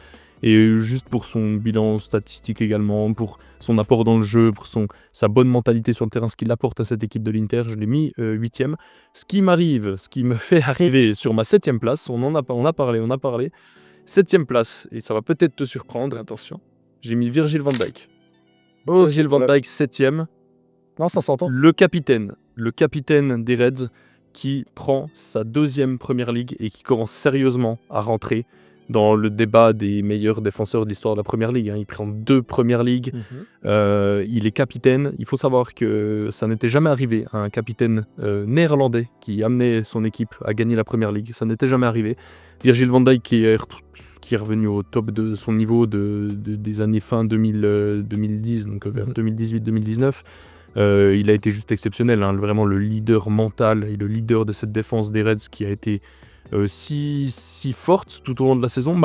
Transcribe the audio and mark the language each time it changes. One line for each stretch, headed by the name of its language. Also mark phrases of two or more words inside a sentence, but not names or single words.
French: Et juste pour son bilan statistique également, pour son apport dans le jeu, pour sa bonne mentalité sur le terrain, ce qu'il apporte à cette équipe de l'Inter, je l'ai mis 8e. Ce qui me fait arriver sur ma 7e place, on a parlé. 7e place, et ça va peut-être te surprendre, attention, j'ai mis Virgil van Dijk. Virgil van Dijk 7e. Non, ça s'entend. Le capitaine des Reds, qui prend sa 2e Première Ligue et qui commence sérieusement à rentrer dans le débat des meilleurs défenseurs de l'histoire de la Première Ligue. Il prend 2 Premières Ligues, il est capitaine. Il faut savoir que ça n'était jamais arrivé à un capitaine néerlandais qui amenait son équipe à gagner la Première Ligue. Ça n'était jamais arrivé. Virgil van Dijk qui est revenu au top de son niveau des années fin 2010, donc vers 2018-2019. Il a été juste exceptionnel, vraiment le leader mental et le leader de cette défense des Reds qui a été si forte tout au long de la saison.